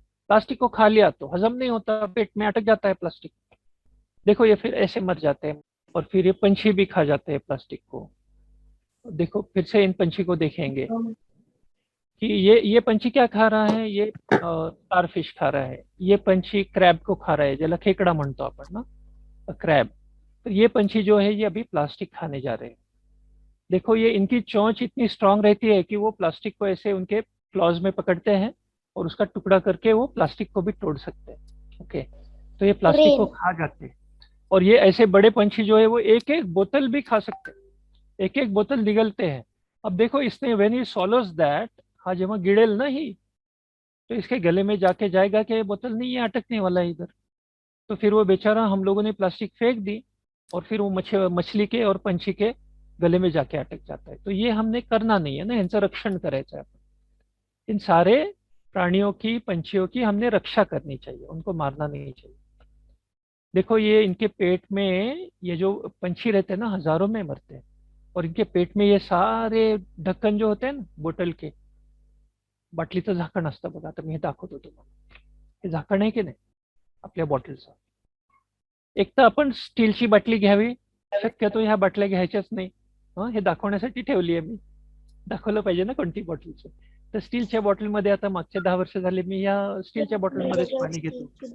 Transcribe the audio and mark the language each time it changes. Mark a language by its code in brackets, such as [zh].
[hi] Plastic को खा लिया तो हजम नहीं होता, पेट में अटक जाता है प्लास्टिक. देखो ये फिर ऐसे मर जाते हैं. और फिर ये पंछी भी खा जाते हैं प्लास्टिक को. देखो फिर से इन पंछी को देखेंगे कि ये पंछी क्या खा रहा है. ये स्टारफिश खा रहा है. ये पंछी क्रैब को खा रहा है, [mr] ज्याला खेकडा म्हणतो आपण ना, [hi] क्रैब. तो ये पंछी जो है ये अभी प्लास्टिक खाने जा रहे हैं. देखो ये इनकी चोंच इतनी स्ट्रांग रहती है कि वो प्लास्टिक को ऐसे उनके क्लॉज में पकड़ते हैं और उसका टुकड़ा करके वो प्लास्टिक को भी तोड़ सकते हैं. ओके, तो ये प्लास्टिक को खा जाते हैं. और ये ऐसे बड़े पंछी जो है वो एक एक बोतल भी खा सकते हैं, एक एक बोतल निगलते हैं. अब देखो इसने [en] when he swallows that, [mr] हाँ जेव्हा गिळेल ना ही, [hi] तो इसके गले में जाके जाएगा कि ये बोतल नहीं है, अटकने वाला है इधर. तो फिर वो बेचारा, हम लोगों ने प्लास्टिक फेंक दी और फिर वो मछली के और पंछी के गले में जाके अटक जाता है. तो ये हमने करना नहीं है ना, [mr] यांचं रक्षण करायचं आहे. [hi] इन सारे प्राणियों की, पंछियों की हमने रक्षा करनी चाहिए, उनको मारना नहीं चाहिए. देखो ये इनके पेट में, ये जो पंछी रहते हैं ना हजारों में मरते हैं, और इनके पेट में ये सारे ढक्कन जो होते हैं ना बोतल के, [mr] बाटलीचं झाकण असतं बघा. आता मी हे दाखवतो तुम्हाला. हे झाकण आहे की नाही आपल्या बॉटलचं. एक तर आपण स्टीलची बाटली घ्यावी, शक्यतो ह्या बाटल्या घ्यायच्याच नाही. हे दाखवण्यासाठी ठेवली आहे मी, दाखवलं पाहिजे ना कोणती बॉटलचं. तर स्टीलच्या बॉटलमध्ये आता मागच्या 10 वर्ष झाले मी या स्टीलच्या बॉटलमध्येच पाणी घेतो.